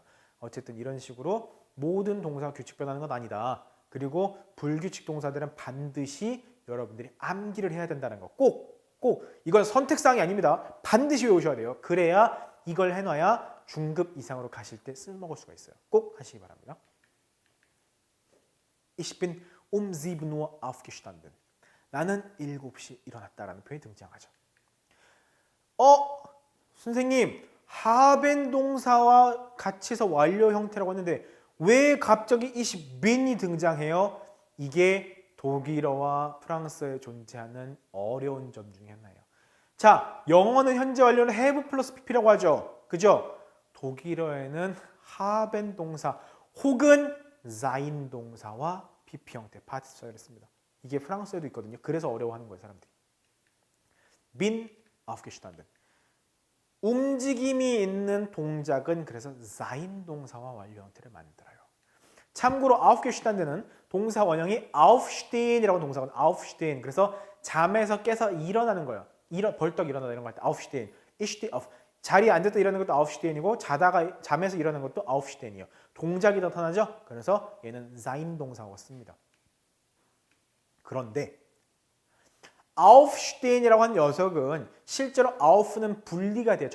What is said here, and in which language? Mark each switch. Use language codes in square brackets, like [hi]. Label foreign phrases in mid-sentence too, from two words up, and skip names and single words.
[ko] 어쨌든 이런 식으로 모든 동사가 규칙 변하는 건 아니다. 그리고 불규칙 동사들은 반드시 여러분들이 암기를 해야 된다는 거. 꼭 이건 선택사항이 아닙니다. 반드시 외우셔야 돼요. 그래야 이걸 해놔야 중급 이상으로 가실 때 쓸모가 수가 있어요. 꼭 하시기 바랍니다. [de] Ich bin um 7 Uhr aufgestanden. [ko] 나는 7시 일어났다라는 표현이 등장하죠. 선생님, haben 동사와 같이 해서 완료 형태라고 했는데 왜 갑자기 [de] ich bin [ko] 이 등장해요? 이게 독일어와 프랑스어에 존재하는 어려운 점 중에 하나예요. 자, 영어는 현재 완료는 have 플러스 pp라고 하죠. 그죠? 독일어에는 haben 동사 혹은 sein 동사와 pp 형태, 파티시플을 씁니다. 이게 프랑스에도 있거든요. 그래서 어려워하는 거예요, 사람들이. [de] bin aufgestanden. [ko] 움직임이 있는 동작은 그래서 sein 동사와 완료 형태를 만들어요. 참고로 aufgestanden은 동사 원형이 aufstehen이라고 동사가 aufstehen. 그래서 잠에서 깨서 일어나는 거예요. 벌떡 일어나다 이런 거 할 때 aufstehen. [de] Ich stehe auf. [ko] 자리에 앉았다 일어나는 것도 aufstehen이고 자다가 잠에서 일어나는 것도 aufstehen이에요. 동작이 나타나죠. 그래서 얘는 sein 동사가 씁니다. 그런데 aufstehen이라고 한 녀석은 실제로 auf는 분리가 돼요.